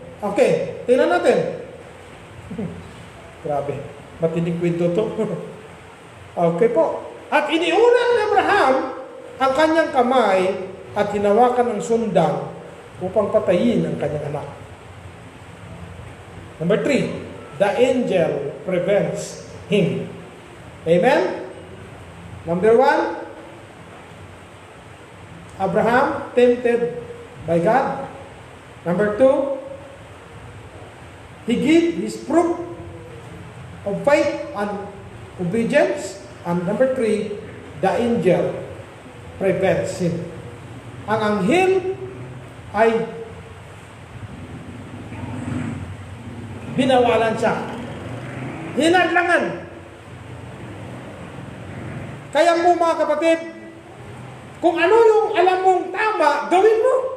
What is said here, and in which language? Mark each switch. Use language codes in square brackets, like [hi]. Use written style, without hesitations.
[tl] Okay, tingnan natin. Grabe, matinding kwento to. Okay po. At iniunan ni Abraham ang kanyang kamay at hinawakan ng sundang upang patayin ang kanyang anak. [en] Number 3, the angel prevents him. Amen? Number 1, Abraham tempted by God. Number 2, he gave his proof of faith and obedience. And number 3, the angel prevents him. [tl] Ang anghel ay binawalan siya. Hinadlangan. Kaya po mga kapatid, kung ano yung alam mong tama, gawin mo.